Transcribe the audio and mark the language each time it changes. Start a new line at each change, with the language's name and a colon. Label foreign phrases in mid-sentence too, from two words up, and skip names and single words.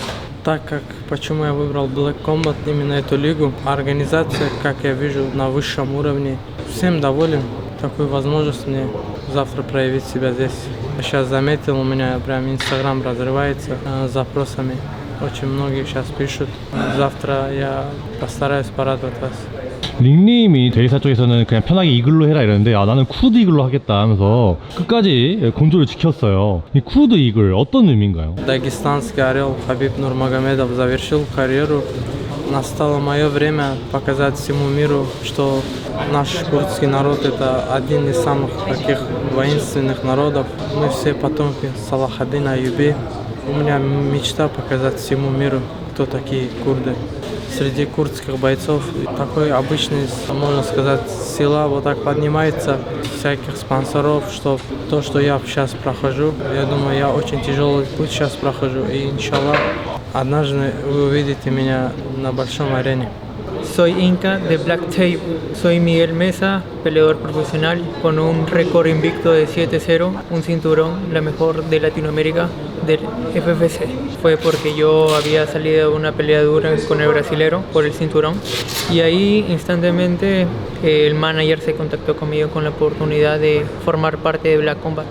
Russian: Так как, почему я выбрал Black Combat, именно эту лигу, организация, как я вижу, на высшем уровне. всем доволен. Такую возможность мне завтра проявить себя здесь. Сейчас заметил, у меня прям Инстаграм разрывается запросами. Очень многие сейчас пишут. Завтра я постараюсь порадовать вас.
Korean: 닉네임이 대리사 쪽에서는 그냥 편하게 이글로 해라 이러는데 나는 쿠드 이글로 하겠다 하면서 끝까지 공조를 지켰어요. 이 쿠드 이글 어떤 의미인가요?
Russian: Дагестанский орел Хабиб Нурмагомедов завершил карьеру. Настало мое время показать всему миру, что наш курдский народ это один из самых таких воинственных народов. Мы все потомки Салахаддина Аюби. У меня мечта показать всему миру, кто такие курды. Среди курдских бойцов такой обычный, можно сказать, сила вот так поднимается, всяких спонсоров, что то, что я сейчас прохожу, я думаю, я очень тяжелый путь сейчас прохожу, и иншаллах, однажды вы увидите меня на большом арене.
Spanish: Soy Inca de Black Tape. Soy Miguel Mesa, peleador profesional con un récord invicto de 7-0, un cinturón, la mejor de Latinoamérica del FFC. Fue porque yo había salido de una pelea dura con el brasilero por el cinturón y ahí instantáneamente el manager se contactó conmigo con la oportunidad de formar parte de Black Combat.